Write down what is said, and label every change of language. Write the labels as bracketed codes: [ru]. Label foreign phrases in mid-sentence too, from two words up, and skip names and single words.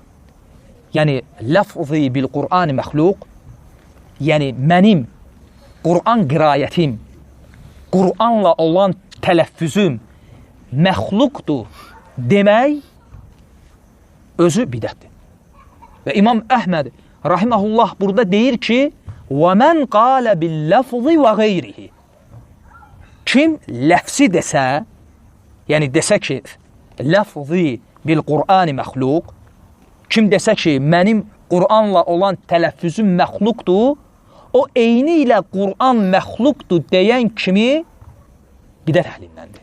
[az] Yəni [ar] لفظي بالقرآن مخلوق, [az] yəni mənim Qur'an qirayətim, Qur'anla olan tələffüzüm məxluqdur demək özü bidətdir. Və İmam Əhməd rahiməhullah burada deyir ki, [ar] وَمَنْ قَالَ بِاللَّفْظِ وَغَيْرِهِ [az] Kim ləfsi desə, yəni desə ki, [ar] لفظي بالقرآن مخلوق, [az] kim desə ki, mənim Qur'anla olan tələffüzüm məxluqdur, o eyni ilə Qur'an məxluqdur deyən kimi bidət əhlindəndir.